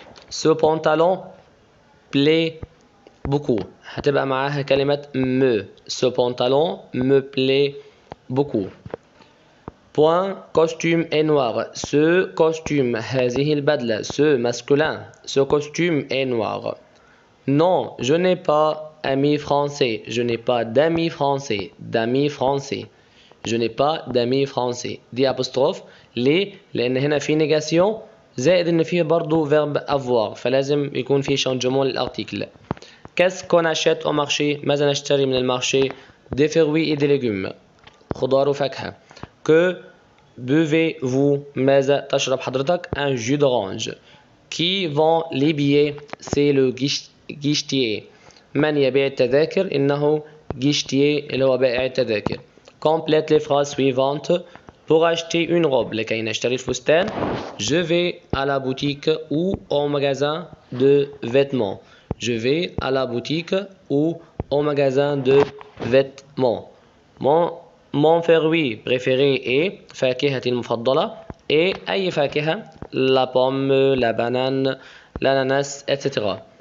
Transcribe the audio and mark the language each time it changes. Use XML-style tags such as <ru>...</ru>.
<fr>Ce pantalon plaît beaucoup.</fr> <ar>هتبقى معاها كلمة me.</ar> <fr>Ce pantalon me plaît beaucoup. Point costume est noir. Ce costume</fr> <ar>هذه البدلة.</ar> <fr>Ce masculin. Ce costume est noir. Non, je n'ai pas ami français. Je n'ai pas d'amis français. D'amis français. Je n'ai pas d'amis français.</fr> <ar>دي apostrophe ليه؟ لأن هنا في نيجاسيون زائد إن فيه برضو verbe avoir فلازم يكون فيه changement للارتيكل.</ar> <fr>Qu'est-ce qu'on achète au marché؟</fr> <ar>ماذا نشتري من المارشي؟</ar> <fr>Des fruits et des légumes.</fr> <ar>خضار وفاكهة.</ar> <fr>Que buvez-vous؟</fr> <ar>ماذا تشرب حضرتك؟</ar> <fr>Un jus d'orange. Qui vend les billets؟ C'est le guichetier.</fr> <ar>من يبيع التذاكر؟ إنه guichetier اللي هو بائع التذاكر.</ar> <fr>Complète les phrases suivantes. Pour acheter une robe,</fr> <ar>لكي نشتري الفستان,</ar> <fr>je vais à la boutique ou au magasin de vêtements. Je vais à la boutique ou au magasin de vêtements. Mon fruit préféré est</fr> <ar>فاكهتي المفضلة</ar> <fr>et</fr> <ar>أي فاكهة</ar> <fr>la pomme, la banane, l'ananas, etc.</fr>